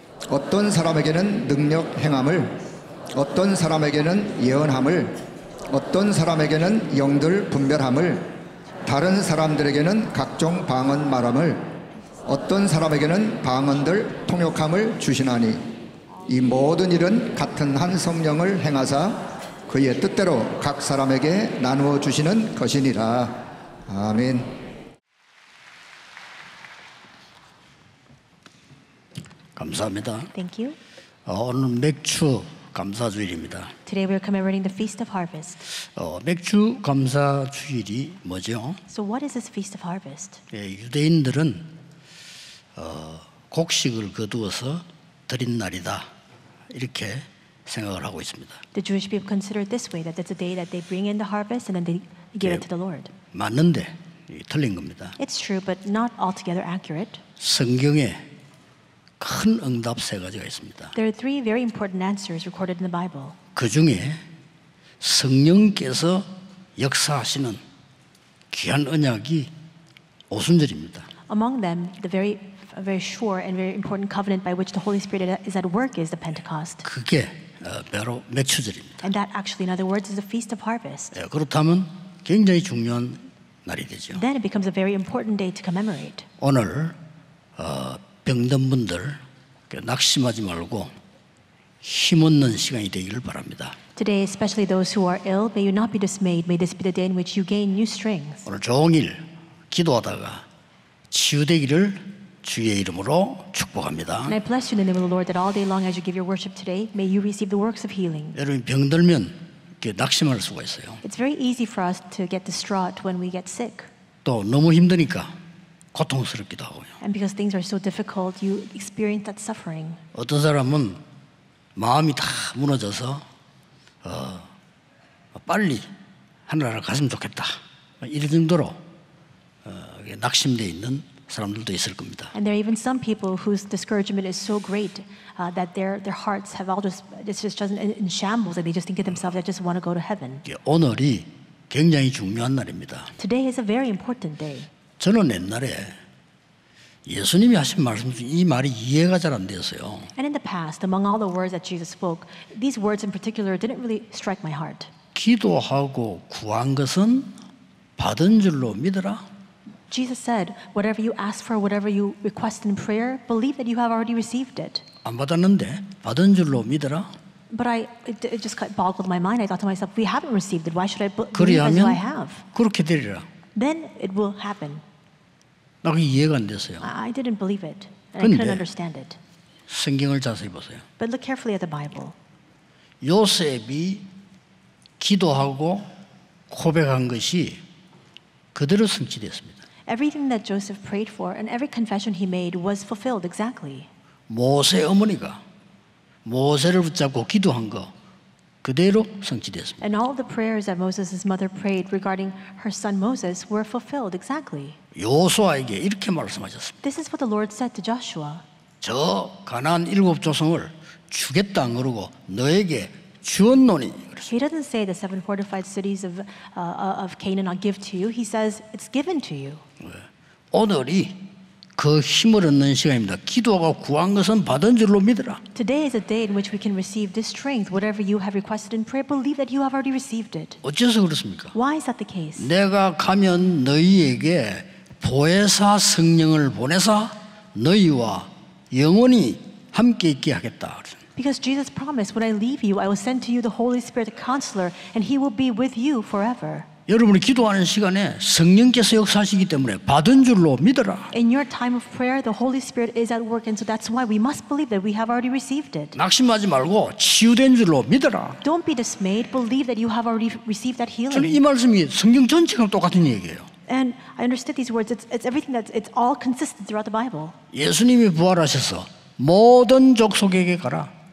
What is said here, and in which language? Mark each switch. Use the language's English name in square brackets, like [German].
[Korean] 어떤 사람에게는 능력 행함을, 어떤 사람에게는 예언함을, 어떤 사람에게는 영들 분별함을, 다른 사람들에게는 각종 방언 말함을, 어떤 사람에게는 방언들 통역함을 주시나니 이 모든 일은 같은 한 성령을 행하사 그의 뜻대로 각 사람에게 나누어 주시는 것이니라. 아멘. 감사합니다. [English] Thank you. [Korean] 오늘 맥주 감사주일입니다. [English] Today we are commemorating the Feast of Harvest. [Korean] 맥주 감사주일이 뭐죠? [English] So what is this Feast of Harvest? [Korean] 유대인들은 곡식을 거두어서 드린 날이다 이렇게 생각을 하고 있습니다. [English] The Jewish people consider it this way, that it's a day that they bring in the harvest and then they give it to the Lord. [Korean] 맞는데 틀린 겁니다. [English] It's true, but not altogether accurate. [Korean] 성경에 큰 응답 세 가지가 있습니다. [English] There are three very important answers recorded in the Bible. [Korean] 그 중에 성령께서 역사하시는 귀한 언약이 오순절입니다. [English] Among them, the very sure and very important covenant by which the Holy Spirit is at work is the Pentecost. [Korean] 그게 바로 맥주절입니다. [English] And that actually, in other words, is the Feast of Harvest. [Korean] 그렇다면 굉장히 중요한 날이 되죠. [English] Then it becomes a very important day to commemorate. [Korean] 오늘 병든 분들 낙심하지 말고 힘없는 시간이 되기를 바랍니다. [English] Today, especially those who are ill, may you not be dismayed. May this be the day in which you gain new strength. [Korean] 오늘 종일 기도하다가 치유되기를 주의 이름으로 축복합니다. [English] And I bless you in the name of the Lord that all day long as you give your worship today, may you receive the works of healing. [Korean] 여러분 병들면 이렇게 낙심할 수가 있어요. [English] It's very easy for us to get distraught when we get sick. [Korean] 또 너무 힘드니까 고통스럽기도 하고요. [English] And because things are so difficult, you experience that suffering. [Korean] 어떤 사람은 마음이 다 무너져서 빨리 하늘나라 갔으면 좋겠다 이런 정도로 낙심되어 있는 사람들도 있을 겁니다. [English] And there are even some people whose discouragement is so great that their hearts have all just in shambles, and they just think to themselves, I just want to go to heaven. [Korean] 오늘이 굉장히 중요한 날입니다. [English] Today is a very important day. [Korean] 저는 옛날에 예수님이 하신 말씀 중 이 말이 이해가 잘 안 되었어요. [English] And in the past, among all the words that Jesus spoke, these words in particular didn't really strike my heart. [Korean] 기도하고 구한 것은 받은 줄로 믿어라. [English] Jesus said, whatever you ask for, whatever you request in prayer, believe that you have already received it. [Korean] 안 받았는데 받은 줄로 믿어라. [English] But it just boggled my mind. I thought to myself, we haven't received it. Why should I believe as though I have? [Korean] 그렇게 되리라. [English] Then it will happen. [Korean] 나 그게 이해가 안 됐어요. [English] I didn't believe it. And I couldn't [Korean] 근데 [English] understand it. [Korean] 성경을 자세히 보세요. [English] But look carefully at the Bible. [Korean] 요셉이 기도하고 고백한 것이 그대로 성취됐습니다. [English] Everything that Joseph prayed for and every confession he made was fulfilled exactly. [Korean] 모세 어머니가 모세를 붙잡고 기도한 거 그대로 성취됐습니다. [English] And all the prayers that Moses' mother prayed regarding her son Moses were fulfilled exactly. [Korean] 요수아에게 이렇게 말씀하셨습니다. [English] This is what the Lord said to Joshua. [Korean] 저 가나안 7 조성을 주겠다 안 그러고 너에게 주었노니. [English] He doesn't say the 7 fortified cities of Canaan I'll give to you. He says it's given to you. [Korean] 오늘이 그 힘을 얻는 시간입니다. 기도하고 구한 것은 받은 줄로 믿어라. [English] Today is a day in which we can receive this strength. Whatever you have requested in prayer, believe that you have already received it. [Korean] 어째서 그렇습니까? [English] Why is that the case? [Korean] 내가 가면 너희에게 보혜사 성령을 보내사 너희와 영원히 함께 있게 하겠다. [English] Because Jesus promised, when I leave you, I will send to you the Holy Spirit, the Counselor, and He will be with you forever. [Korean] 여러분이 기도하는 시간에 성령께서 역사하시기 때문에 받은 줄로 믿어라. [English] In your time of prayer, the Holy Spirit is at work, and so that's why we must believe that we have already received it. [Korean] 낙심하지 말고 치유된 줄로 믿어라. [English] Don't be dismayed. Believe that you have already received that [Korean] 저는 [English] healing. [Korean] 이 말씀이 성경 전체가 똑같은 얘기예요. [English] And I understood these words. It's everything it's all consistent throughout the Bible. [Korean] 예수님이 부활하셔서 모든 족속에게 가라.